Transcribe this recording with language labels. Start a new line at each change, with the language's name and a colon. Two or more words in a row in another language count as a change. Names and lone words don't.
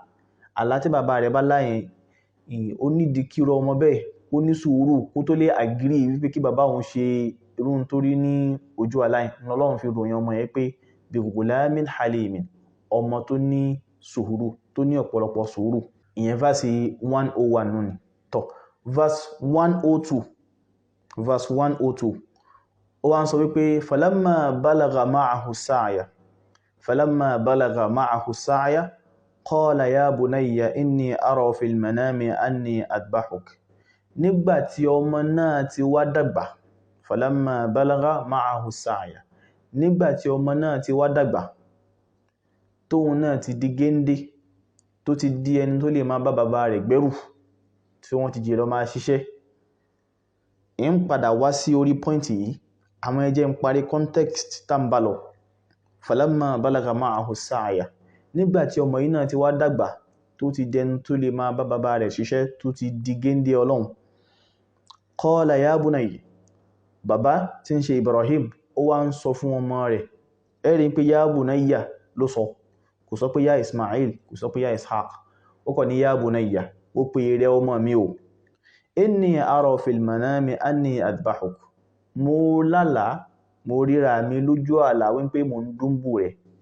Yoruba: Àlá tí bàbá rẹ̀ bá lá yẹn ó nídìí kí irú ọmọ bẹ́ẹ̀ ó ní sùúrù kó tó lè agree wípé kí bàbá òun ṣe irú tó rí ní ojú àlá yẹn. Ọlọ́run fi ròyìn ọmọ yẹn pé
Arabic: بغلام حليم,
Yoruba: ọmọ tó ní sùúrù, tó ní ọ̀pọ̀lọpọ̀ sùúrù. Ìyẹn verse 101 nù ni. Tọ́ verse 102 ó wá ń sọ wípé
Arabic: فلما بلغ معه السعي قال يا بني إني أرى في المنام أني أذبحك.
Yoruba: Nígbà tí ọmọ náà ti wá dàgbà,
Arabic: فلما بلغ معه السعي,
Yoruba: nígbà tí ọmọ náà ti wá dàgbà, tóun náà ti di géńdé, tó ti di ẹni tó lè máa bá bàbá rẹ̀ gbẹ́rù, tí wọ́n ti jẹ́ lọ máa ṣiṣẹ́. ń padà wá sí orí pọ́ìntì yìí, àwọn ẹ jẹ́ ń parí context tá ń bá lọ.
Arabic: فلما بلغ معه السعي,
Yoruba: nígbà tí ọmọ yìí náà ti wá dàgbà, tó ti dẹni tó lè máa bá bàbá rẹ̀ ṣiṣẹ́, tó ti di géńdé Ọlọ́run.
Arabic: قال يا بني,
Yoruba: bàbá tí ń ṣe Ibrahim ó wá ń sọ fún ọmọ rẹ̀, ẹ̀rí pé
Arabic: يا بني
Yoruba: ló sọ, kò sọ pé
Arabic: يا إسماعيل,
Yoruba: kò sọ pé
Arabic: يا إسحاق,
Yoruba: ó kọ́ ní
Arabic: يا بني,
Yoruba: ó pè rẹ̀ ọmọ mi o.
Arabic: إني أرى في المنام أني أذبحك,
Yoruba: mo lálàá, mo ríra mi lójú àlá wípé mo ń dúnbù rẹ̀.